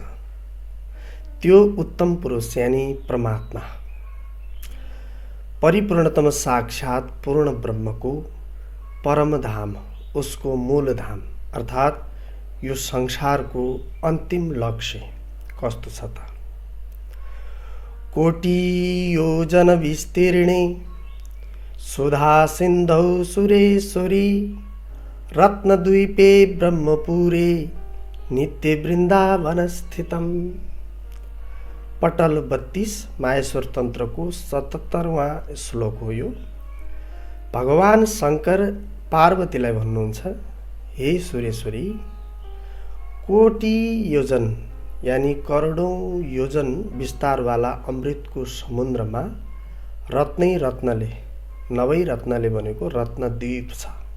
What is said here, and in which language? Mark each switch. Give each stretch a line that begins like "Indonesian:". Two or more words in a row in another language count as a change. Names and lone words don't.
Nepali: त्यो उत्तम पुरुष यानी परमात्मा परिपूर्णतम साक्षात पूर्ण ब्रह्मको परम धाम, उसको मूल धाम अर्थात यो संसारको अन्तिम लक्ष्य कस्तो छ त?
Sanskrit: कोटि योजन विस्तीर्णे सुधा सिन्धौ सुरेश्वरी रत्नद्वीपे ब्रह्मपुरे नित्य वृन्दावन स्थितम।
Nepali: पटल 32 माहेश्वर तन्त्रको 77वां श्लोक हो यो। भगवान शंकर पार्वतीलाई भन्नुहुन्छ, हे सुरेश्वरी, कोटि योजन यानी करोडौं योजन विस्तारवाला अमृतको समुद्रमा रत्नै रत्नले, नवै रत्नले बनेको रत्नद्वीप छ।